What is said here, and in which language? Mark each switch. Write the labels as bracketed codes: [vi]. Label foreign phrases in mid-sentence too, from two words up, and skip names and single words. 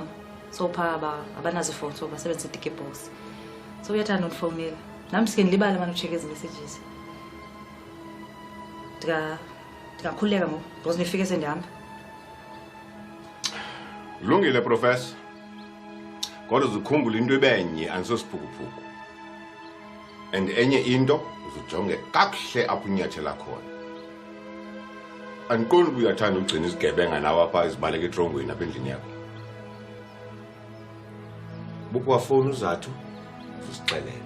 [xh] So pha abanazo phone so basebenzisa i-ticket box. So uyathanda ukufonela. Nami sike ngilibala manje ucheck ezi messages. Ndingakhululeka ngoku because nifike sendihamba. Kulungile professor. Kodwa uzukhumbula into ebenye anisosiphukuphuku. And enye into uzujonge kakuhle apho unyathela khona. Andiqondi uba uyathanda ugcina izigebenga nawe apha ezibaleka etrongweni apha endlini yakho. Bukwafowuni uzathu uzisixelele.